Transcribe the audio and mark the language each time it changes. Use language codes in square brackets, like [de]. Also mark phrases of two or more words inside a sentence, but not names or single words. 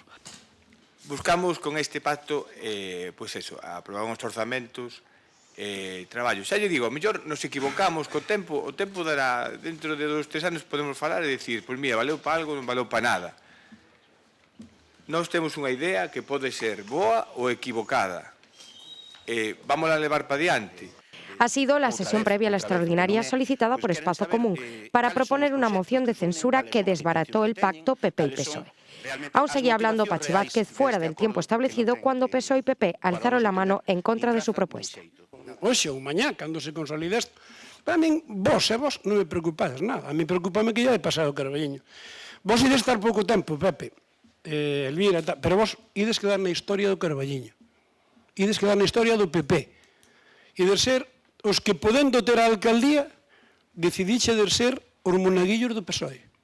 [gl] Buscamos con este pacto, aprobar uns orzamentos, traballo. Xa lle digo, a mellor nos equivocamos co tempo, o tempo dará, dentro de 2 ou 3 anos podemos falar e dicir, pois mira, valeu para algo, non valeu para nada. Nós temos unha idea que pode ser boa ou equivocada. Vamos a levar para diante. [es] Ha sido la sesión previa a la extraordinaria solicitada por Espacio Común para proponer una moción de censura que desbarató el pacto PP y PSOE. Aún seguía hablando Pachi Vázquez fuera del tiempo establecido cuando PSOE y PP alzaron la mano en contra de su propuesta. [gl] Hoxe ou mañá, cando se consolide isto, para min, vos non me preocupades nada. [es] A mí preocupame que ya he pasado [gl] o Carballiño. Vos ides estar pouco tempo, Pepe, Elvira, pero vos ides quedar na historia do Carballiño. Ides quedar na historia do PP. Ides ser os que, podendo ter a alcaldía, decidiche de ser os monaguillos do PSOE.